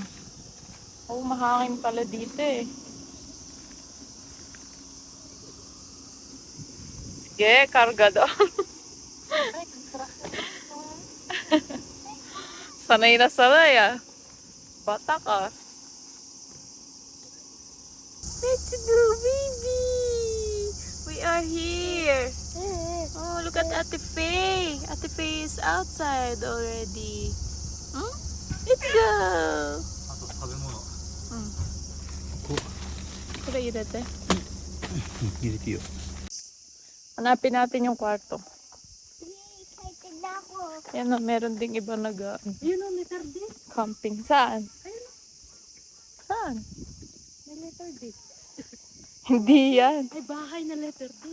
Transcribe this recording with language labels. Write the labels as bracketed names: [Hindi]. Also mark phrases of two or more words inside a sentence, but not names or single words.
[Filipino] Oh, mahangin pala dito eh. Sige, karga doon. Sanay na sanay ah. Bata ka. [English] Let's go, baby! We are here! Oh, look at Ate Faye! Ate Faye is outside already. Hmm? Let's go! [Japanese] あと食べ物。 Kaya irete. 入れていいよ。 [Filipino] Hanapin natin yung kwarto. Excited na ako. Yan o, meron ding iba Ayun o, letter D. camping. Saan? Ayun o, Saan? may letter D. Hindi yan. Ay, bahay na letter D.